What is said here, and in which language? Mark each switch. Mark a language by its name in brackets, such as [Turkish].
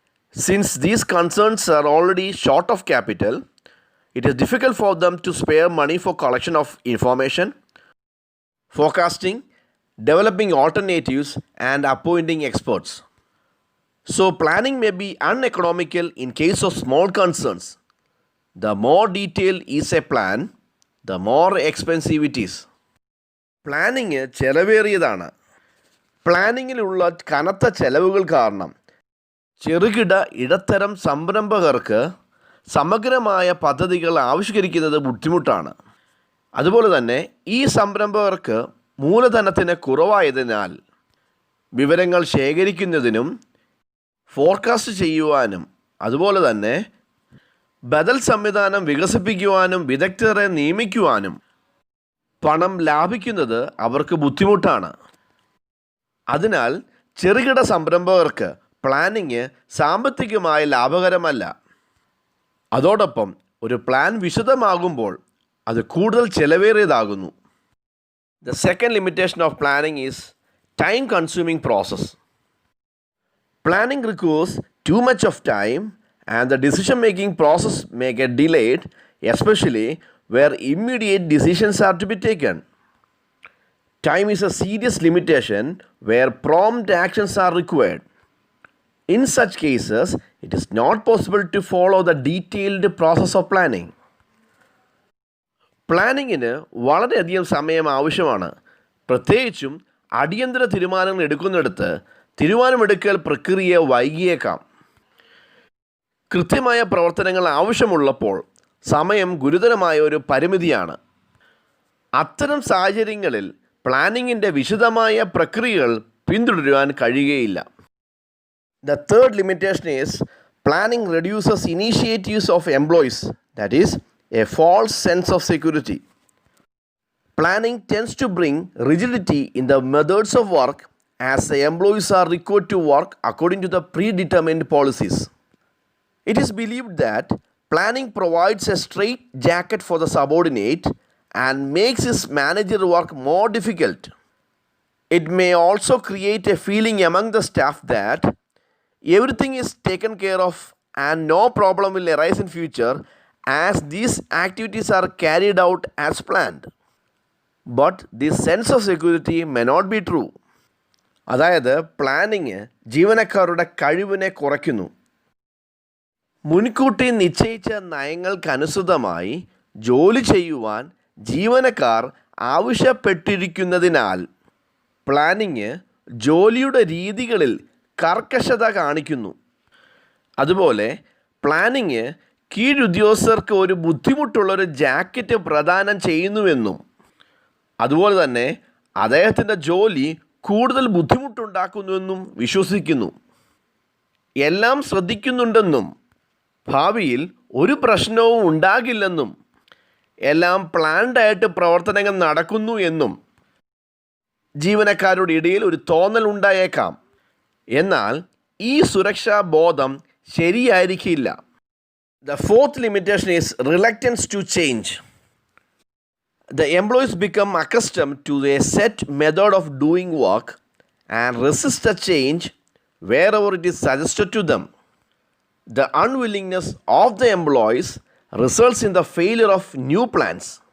[English] Since these concerns are already short of capital, it is difficult for them to spare money for collection of information, forecasting, developing alternatives, and appointing experts. So, planning may be uneconomical in case of small concerns. The more detailed is a plan, the more expensive it is. [Malayalam] Planning ചെലവേറിയതാണ്. പ്ലാനിങ്ങിലുള്ള കനത്ത ചെലവുകൾ കാരണം ചെറുകിട ഇടത്തരം സംരംഭകർക്ക് സമഗ്രമായ പദ്ധതികൾ ആവിഷ്കരിക്കുന്നത് ബുദ്ധിമുട്ടാണ്. അതുപോലെ തന്നെ ഈ സംരംഭകർക്ക് മൂലധനത്തിന് കുറവായതിനാൽ വിവരങ്ങൾ ശേഖരിക്കുന്നതിനും ഫോർകാസ്റ്റ് ചെയ്യുവാനും അതുപോലെ തന്നെ ബദൽ സംവിധാനം വികസിപ്പിക്കുവാനും വിദഗ്ധരെ നിയമിക്കുവാനും പണം ലാഭിക്കുന്നത് അവർക്ക് ബുദ്ധിമുട്ടാണ്. അതിനാൽ ചെറുകിട സംരംഭകർക്ക് പ്ലാനിങ് സാമ്പത്തികമായി ലാഭകരമല്ല. അതോടൊപ്പം ഒരു പ്ലാൻ വിശദമാകുമ്പോൾ അത് കൂടുതൽ ചെലവേറിയതാകുന്നു. [English] The second limitation of planning is time consuming process. Planning requires too much of time and the decision making process may get delayed, especially where immediate decisions are to be taken. Time is a serious limitation where prompt actions are required. In such cases, it is not possible to follow the detailed process of planning. [Malayalam] പ്ലാനിങ്ങിന് വളരെയധികം സമയം ആവശ്യമാണ്. പ്രത്യേകിച്ചും അടിയന്തര തീരുമാനങ്ങൾ എടുക്കുന്നിടത്ത് തീരുമാനമെടുക്കൽ പ്രക്രിയ വൈകിയേക്കാം. കൃത്യമായ പ്രവർത്തനങ്ങൾ ആവശ്യമുള്ളപ്പോൾ സമയം ഗുരുതരമായ ഒരു പരിമിതിയാണ്. അത്തരം സാഹചര്യങ്ങളിൽ പ്ലാനിങ്ങിൻ്റെ വിശദമായ പ്രക്രിയകൾ പിന്തുടരുവാൻ കഴിയുകയില്ല. [English] The third limitation is planning reduces initiatives of employees, that is, a false sense of security. Planning tends to bring rigidity in the methods of work as the employees are required to work according to the predetermined policies. It is believed that planning provides a straight jacket for the subordinate and makes his manager work more difficult. It may also create a feeling among the staff that everything is taken care of and no problem will arise in future as these activities are carried out as planned. But this sense of security may not be true. [Malayalam] അതായത് planning ജീവനക്കാരുടെ കഴിവിനെ കുറയ്ക്കുന്നു. മുൻകൂട്ടി നിശ്ചയിച്ച നയങ്ങൾക്കനുസൃതമായി ജോലി ചെയ്യുവാൻ ജീവനക്കാർ ആവശ്യപ്പെട്ടിരിക്കുന്നതിനാൽ planning ജോലിയുടെ രീതികളിൽ കർക്കശത കാണിക്കുന്നു. അതുപോലെ പ്ലാനിങ് കീഴുദ്യോഗസ്ഥർക്ക് ഒരു ബുദ്ധിമുട്ടുള്ളൊരു ജാക്കറ്റ് പ്രദാനം ചെയ്യുന്നുവെന്നും അതുപോലെ തന്നെ അദ്ദേഹത്തിൻ്റെ ജോലി കൂടുതൽ ബുദ്ധിമുട്ടുണ്ടാക്കുന്നുവെന്നും വിശ്വസിക്കുന്നു. എല്ലാം ശ്രദ്ധിക്കുന്നുണ്ടെന്നും ഭാവിയിൽ ഒരു പ്രശ്നവും ഉണ്ടാകില്ലെന്നും എല്ലാം പ്ലാൻഡായിട്ട് പ്രവർത്തനങ്ങൾ നടക്കുന്നു എന്നും ജീവനക്കാരുടെ ഇടയിൽ ഒരു തോന്നൽ ഉണ്ടായേക്കാം. എന്നാൽ ഈ സുരക്ഷാ ബോധം ശരിയായിരിക്കില്ല. [English] The fourth limitation is reluctance to change. The employees become accustomed to a set method of doing work and resist a change wherever it is suggested to them. The unwillingness of the employees results in the failure of new plans.